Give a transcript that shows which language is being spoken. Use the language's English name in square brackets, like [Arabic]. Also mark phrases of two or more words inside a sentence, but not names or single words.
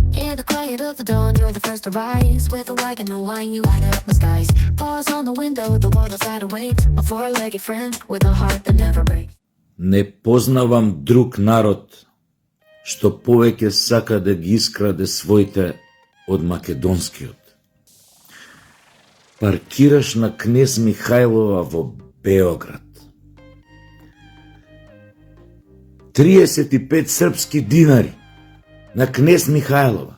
[English] In the quiet of the dawn, you're the first to rise. With a wagon and wine, you light up the skies. Pause on the window, the world outside awaits. A four-legged friend with a heart that never breaks. [Macedonian] Не познавам друг народ што повеќе сака да ги искраде своите од македонскиот. Паркираш на Кнез Михајлова во Београд. 35 српски динари на Кнез Михајлова.